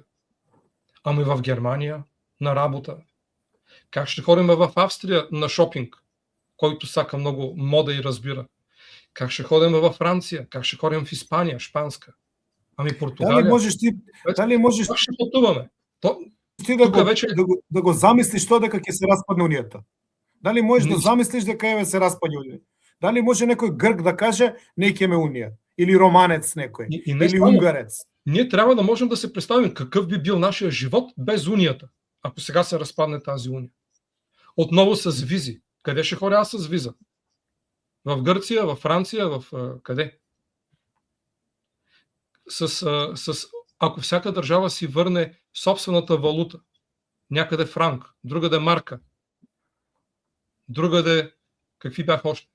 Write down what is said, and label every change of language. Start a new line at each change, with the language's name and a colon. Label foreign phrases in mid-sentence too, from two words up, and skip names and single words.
Bulgarian: Ами в Германия на работа. Как ще ходим в Австрия на шопинг, който сака много мода и разбира? Как ще ходим във Франция? Как ще ходим в Испания, шпанска? Ами Португалия.
Macedonian: Дали можеш
Bulgarian: как ще пътуваме?
Macedonian: Ти да го замислиш тоа дека ќе се распадне унијата? Дали можеш да замислиш дека ќе се распадне унијата? Дали може некој грк да каже не ќе ме унија? Или романец некој? Или унгарец?
Bulgarian: Ние трябва да можем да се представим какъв би бил нашия живот без унията, ако сега се разпадне тази уния. Отново с визи. Къде ще ходя аз с виза? В Гърция, в Франция, в къде? С ако всяка държава си върне собствената валута, някъде франк, другаде марка, другаде какви бяха още?